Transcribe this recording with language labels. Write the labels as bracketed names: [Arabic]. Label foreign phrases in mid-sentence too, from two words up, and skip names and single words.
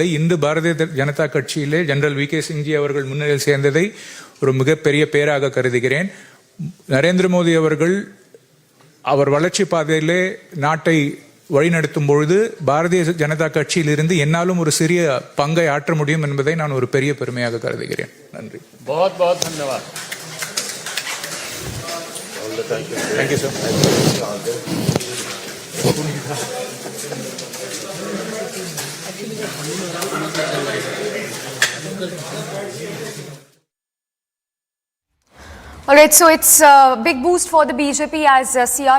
[Tamil] இன்று பாரதிய ஜனதா கட்சியிலே ஜெனரல் வி.கே. சிங்ஜி அவர்கள் முன்னிலையில் சேர்ந்ததை ஒரு மிகப்பெரிய பேராக கருதுகிறேன். நரேந்திர மோடி அவர்கள் அவர் வளர்ச்சி பாதையிலே நாட்டை வழிநடத்தும் பொழுது பாரதிய ஜனதா கட்சியில் இருந்து என்னாலும் ஒரு சிறிய பங்கை ஆற்ற முடியும் என்பதை நான் ஒரு பெரிய பெருமையாக கருதுகிறேன். நன்றி. [Hindi] बहुत बहुत धन्यवाद. [English] Thank you, sir. Alright, so it's a big boost for the BJP as C.R.